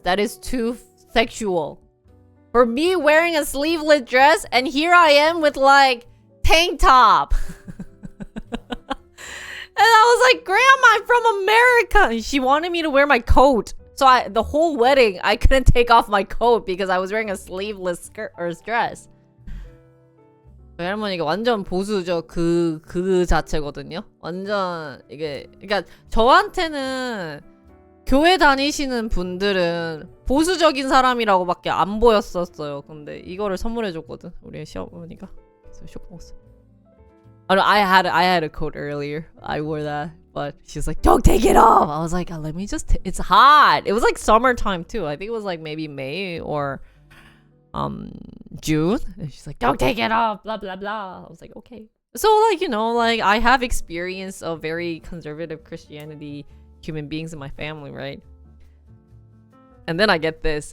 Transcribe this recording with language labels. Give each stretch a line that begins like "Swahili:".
English: That is too sexual. For me wearing a sleeveless dress, and here I am with like tank top. And I was like, Grandma, I'm from America. And she wanted me to wear my coat. So the whole wedding, I couldn't take off my coat because I was wearing a sleeveless skirt or dress.
Korean: 할머니가 완전 보수적 그 자체거든요. 완전 이게 그러니까 저한테는 교회 다니시는 분들은 보수적인 사람이라고밖에 안 보였었어요. 근데 이거를 선물해줬거든 우리 시어머니가. 그래서 쇼크 먹었어.
English: I had a coat earlier. I wore that. But she's like, don't take it off. I was like, let me just, it's hot. It was like summertime too. I think it was like maybe May or June. And she's like, don't take it off, blah, blah, blah. I was like, okay. So like, you know, like I have experience of very conservative Christianity human beings in my family, right? And then I get this.